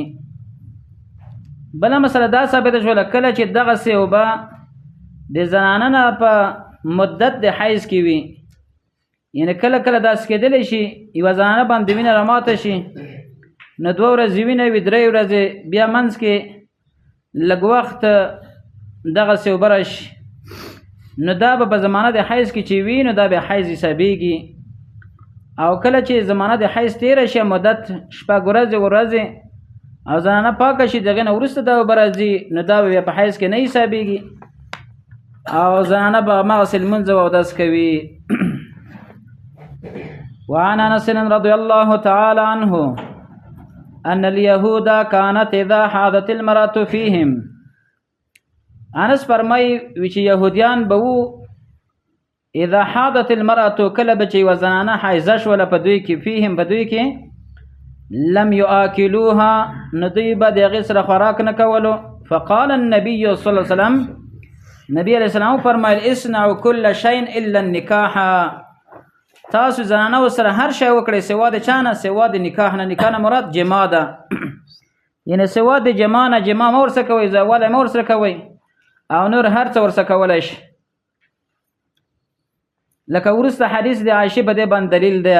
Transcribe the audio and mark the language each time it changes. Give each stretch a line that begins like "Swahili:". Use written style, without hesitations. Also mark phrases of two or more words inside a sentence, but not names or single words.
Pashto: بله مسله دا ثابته شوله کله چې دغسې اوبه د زنانه نه په مدت د حیض کې وي، یعنی کله کله داسې کېدلی شي یوه زنانه باندې وینه راماته شي، نو 2 ورځې وینه وي، 3 ورځې بیا منځ کې لږ وخت دغسې اوبه راشي، نو دا به په زمانه د حیض کې چې وي نو دا به حیض حسابېږي. او کله چې زمانه د حیض تېره شي مدت 6 ورځې او زنانه پاکه شي، دغې نه وروسته دا اوبه راځي، نو دا به بیا په حیض کې نه حسابېږي او زنانه به هماغسې لمونځ او اودس کوي.
Arabic: وعن انس رضي الله تعالى عنه ان اليهود كانت اذا حاضت المرأة فيهم.
Pashto: انس فرمای وی چې يهوديان به وو
Arabic: اذا حاضت المرأة
Pashto: کله به چې وزنانه حیضه شوله په دوی کې، فيهم په دوی کې،
Arabic: لم يؤكلوها
Pashto: نو دوی به د هغې سره خوراک نه کولو.
Arabic: فقال النبي صلى الله عليه وسلم،
Pashto: نبی
Arabic: علیه السلام
Pashto: فرمایل
Arabic: اصنعوا كل شيء الا النکاح،
Pashto: تاسو زنانه سره هر شی وکړئ سوا د چا نه، سوا د نکاح نه. نکاح نه مراد جما ده، یعنی سوا د جما نه، جما مه ورسره کوئ، زوالی مه ورسره کوئ او نور هر څه ورسره کولی شي. لکه وروسته حدیث د عایشې په دې باندې دلیل دی.